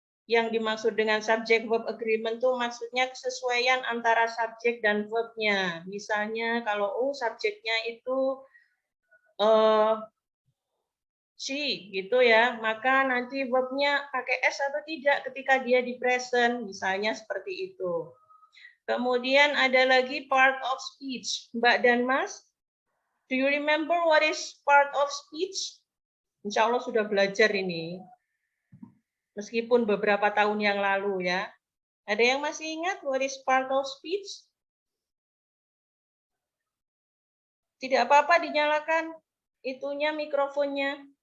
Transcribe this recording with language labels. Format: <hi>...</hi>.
<id>Yang dimaksud dengan subject verb agreement itu maksudnya kesesuaian antara subjek dan verbnya. Misalnya kalau subjeknya itu she gitu ya, maka nanti verbnya pakai s atau tidak ketika dia di present, misalnya seperti itu. Kemudian ada lagi part of speech.</id> <en>Mbak dan Mas, do you remember what is part of speech?</en> <id>Insya Allah sudah belajar ini. Meskipun beberapa tahun yang lalu ya. Ada yang masih ingat</id> <en>what is part of speech?</en> <id>Tidak apa-apa, dinyalakan itunya mikrofonnya.</id>